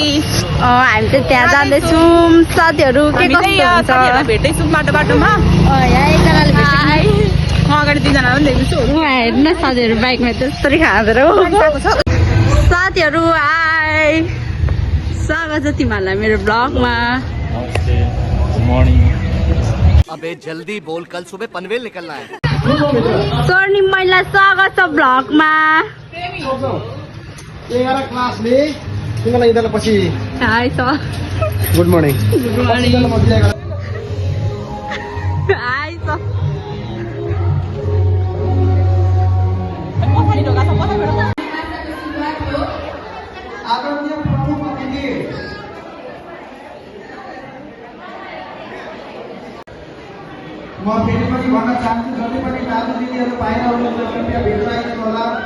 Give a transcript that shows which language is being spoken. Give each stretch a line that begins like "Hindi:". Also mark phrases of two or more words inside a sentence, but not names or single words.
Nepali: हामी चाहिँ त्यहाँ जाँदैछौँ साथीहरु। के कस्तो हुन्छ भेट्दैछौँ बाटोमा। यहाँ एकजनाले भेट्दै म अगाडि दुईजना पनि देख्छु। हेर्नु न साथीहरु बाइकमा त्यस्तरी खाँदैन साथीहरु। हाय, स्वागत छ तिमीहरूलाई मेरो ब्लगमा।
Hindi: अबे जल्दी बोल, कल सुबह पनवेल निकलना है।
Nepali: स्वर्णिम महिला स्वागत छ ब्लगमा। 11 क्लासले तिमीलाई इदाले पछि
English: Hi sir, Good morning. Good morning. Hi sir.
Nepali: आदरणीय प्रमुख अतिथि म फेरि पनि भन्न चाहन्छु, जति पनि दाजु दिदीहरू बाहिर हुनुहुन्छ कृपया भेट्न आइदिनु होला।